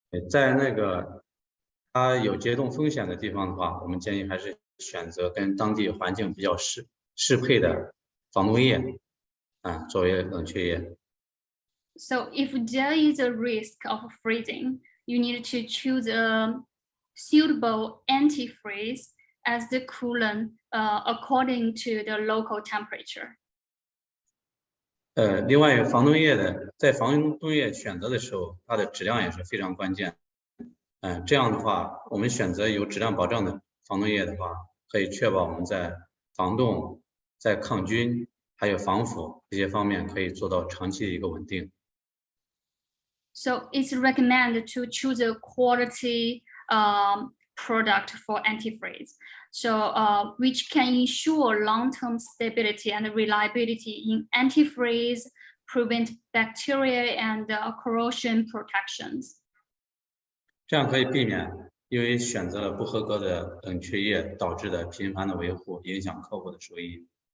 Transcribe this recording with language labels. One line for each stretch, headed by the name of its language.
Chinese: 在那个它有结冻风险的地方的话，我们建议还是选择跟当地环境比较适配的防冻液作为冷却液。
English: So if there is a risk of freezing, you need to choose a suitable antifreeze as the coolant according to the local temperature.
Chinese: 另外防冻液在防冻液选择的时候，它的质量也是非常关键。这样的话，我们选择有质量保障的防冻液的话，可以确保我们在防冻、在抗菌还有防腐这些方面可以做到长期的一个稳定。
English: So it's recommended to choose a quality product for antifreeze, so which can ensure long-term stability and reliability in antifreeze, prevent bacteria and corrosion protections.
Chinese: 这样可以避免因为选择了不合格的冷却液导致的频繁的维护，影响客户的收益。